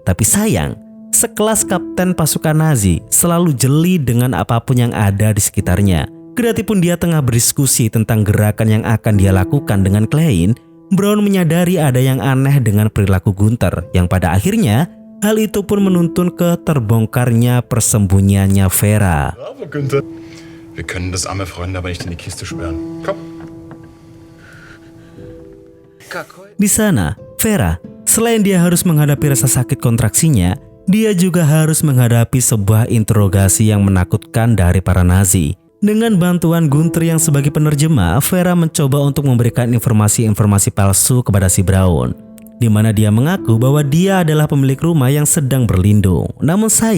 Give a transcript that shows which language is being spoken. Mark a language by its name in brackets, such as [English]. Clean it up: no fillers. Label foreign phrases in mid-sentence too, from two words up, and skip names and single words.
[Indonesian] Tapi sayang, sekelas kapten pasukan Nazi selalu jeli dengan apapun yang ada di sekitarnya. Kedatipun dia tengah berdiskusi tentang gerakan yang akan dia lakukan dengan Klein, Brown menyadari ada yang aneh dengan perilaku Gunther, yang pada akhirnya hal itu pun menuntun ke terbongkarnya persembunyiannya Vera. [German] Bravo, Günther. Wir können das arme Freund aber nicht in die Kiste sperren. Komm. [Indonesian] Di sana, Vera, selain dia harus menghadapi rasa sakit kontraksinya, dia juga harus menghadapi sebuah interogasi yang menakutkan dari para Nazi. Dengan bantuan Gunther yang sebagai penerjemah, Vera mencoba untuk memberikan informasi-informasi palsu kepada si Brown, di mana dia mengaku bahwa dia adalah pemilik rumah yang sedang berlindung.